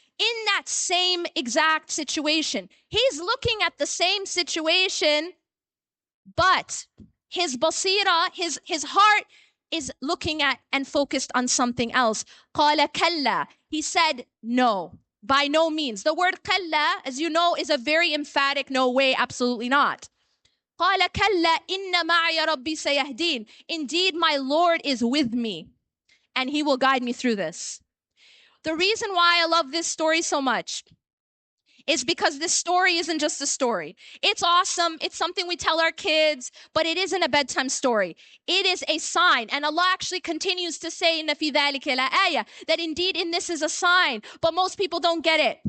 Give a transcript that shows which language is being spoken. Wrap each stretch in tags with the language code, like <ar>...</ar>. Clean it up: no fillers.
<en>In that same exact situation, he's looking at the same situation, but His basira, his heart is looking at and focused on something else.</en> <ar>قال كلا.</ar> <en>He said no. By no means. The word كلا, as you know, is a very emphatic no way, absolutely not.</en> <ar>قال كلا إن معي ربي سيهدين.</ar> <en>Indeed, my Lord is with me, and he will guide me through this. The reason why I love this story so much is because this story isn't just a story. It's awesome. It's something we tell our kids, but it isn't a bedtime story. It is a sign. And Allah actually continues to say</en> <ar>إِنَّ فِي ذَلِكَ لَآيَةً,</ar> <en>that indeed in this is a sign, but most people don't get it.</en>